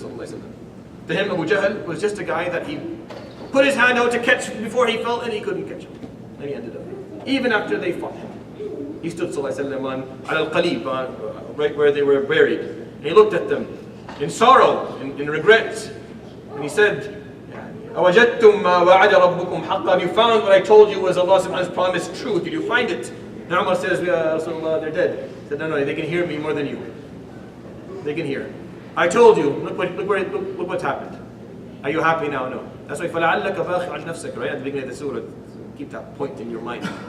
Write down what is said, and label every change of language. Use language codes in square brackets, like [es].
[en] To him, Abu Jahl was just a guy that he put his hand out to catch before he fell and he couldn't catch him. And he ended up. Even after they fought him. He stood on Al-Qalib, right where they were buried. And he looked at them in sorrow, in regret. And he said, [ar] أَوَجَدْتُمْ مَا وَعَدَ رَبُّكُمْ حَقًّا. [en] Have you found what I told you was Allah's promised truth? Did you find it? And Umar says, Ya Rasulullah, they're dead. He said, no, they can hear me more than you. They can hear. I told you, look what's happened. Are you happy now? No. That's why [ar] فَلَعَلَّكَ بَاخِعٌ نَفْسَكَ, [en] right at the beginning of the surah. Keep that point in your mind.